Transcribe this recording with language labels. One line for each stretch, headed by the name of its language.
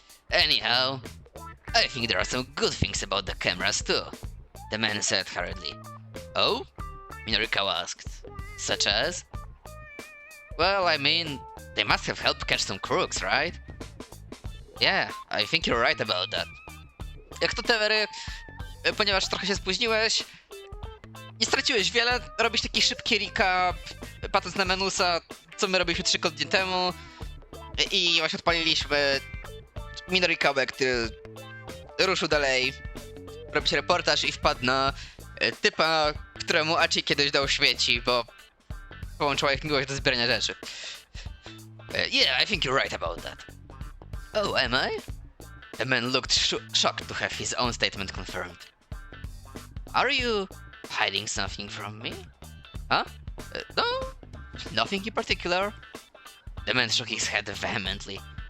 English: Anyhow, I think there are some good things about the cameras too, the man said hurriedly. Oh? Minorikawa asked. Such as? Well, I mean, they must have helped catch some crooks, right? Yeah, I think you're right about that.
Polish: Jak to Tewery, ponieważ trochę się spóźniłeś, nie straciłeś wiele, robisz taki szybki recap, patrząc na Menusa, co my robiliśmy 3 tygodnie temu i właśnie odpaliliśmy Minorikawę, który ruszył dalej robić reportaż i wpadł na typa, któremu Achi kiedyś dał śmieci, bo połączyła ich miłość do zbierania rzeczy.
English: Yeah, I think you're right about that. Oh, am I? The man looked shocked to have his own statement confirmed. Are you hiding something from me? Huh? No, nothing in particular. The man shook his head vehemently.